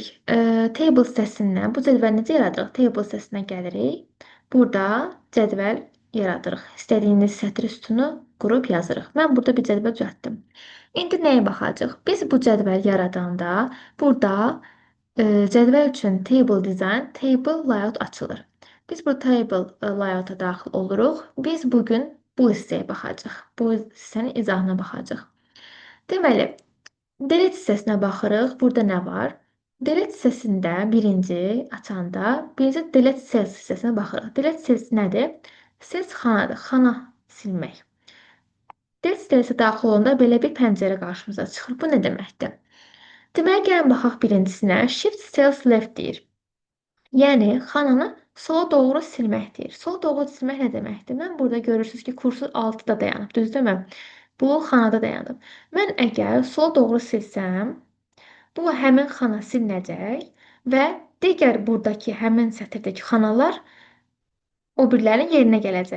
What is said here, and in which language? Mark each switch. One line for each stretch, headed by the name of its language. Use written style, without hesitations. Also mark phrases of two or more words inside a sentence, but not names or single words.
Azerbaijani: Table səsindən bu cədvəli necə yaradırıq? Table səsinə gəlirik. Burada cədvəl yaradırıq. İstədiyiniz sətr üstünü qurub yazırıq. Mən burada bir cədvəl düzəltdim. İndi nəyə baxacağıq? Biz bu cədvəl yaradanda burada cədvəl üçün
English: table design, table layout
Azerbaijani: açılır. Biz bu
English: table layout-
Azerbaijani: a daxil oluruq. Biz bugün bu hissəyə baxacağıq. Bu hissənin izahına baxacağıq. Deməli, delete hissəsinə baxırıq. Burada nə var? Delete hissəsində birinci açanda birinci
English: delete cells
Azerbaijani: hissəsinə baxırıq.
English: Delete cells
Azerbaijani: nədir? Cells xanadır. Xana silmək. Delete hissəsinə daxil olanda belə bir pəncərə qarşımıza çıxır. Bu nə deməkdir? Deməli, gəlin baxaq birincisinə.
English: Shift cells left
Azerbaijani: deyir. Yəni, xananı sola doğru silmək deyir. Sola doğru silmək nə deməkdir? Mən burada görürsünüz ki, kursor 6-da dayanıb, düzdürmü? Bu xanada dayanıb. Mən əgər sola doğru silsəm, bu həmin xana silinəcək və digər buradakı həmin sətirdəki xanalar o birilərinin yerinə gələcək.